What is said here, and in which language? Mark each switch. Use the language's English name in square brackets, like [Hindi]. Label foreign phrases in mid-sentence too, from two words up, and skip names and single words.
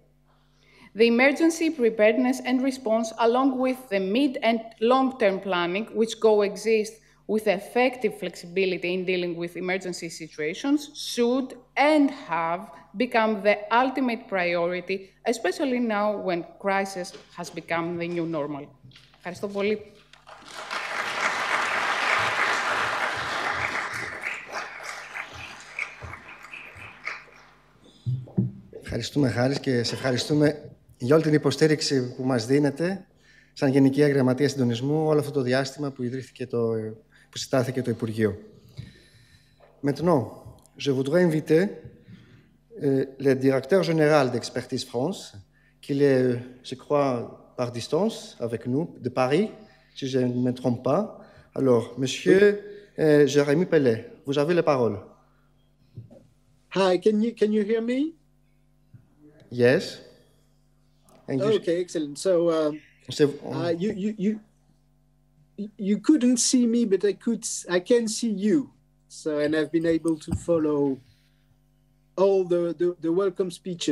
[English] The emergency preparedness and response, along with the mid- and long-term planning, which coexist with effective flexibility in dealing with emergency situations, should and have become the ultimate priority, especially now when crisis has become the new normal. [Greek] Ευχαριστώ πολύ. Ευχαριστούμε, Χάρης, και σε ευχαριστούμε για όλη την υποστήριξη που μας δίνετε σαν Γενική Γραμματεία Συντονισμού όλο αυτό το διάστημα που ιδρύθηκε που συστάθηκε το Υπουργείο. [French] Maintenant, je voudrais inviter le directeur général d'Expertise France, qui est, je crois, par distance avec nous, de Paris, si je ne me trompe pas. Alors, Monsieur Jérémy Pellet, vous avez la parole. [English] Hi, can you hear me? Yes. Okay, excellent. So you couldn't see me, but I can see you. So, and I've been able to follow all the welcome speeches.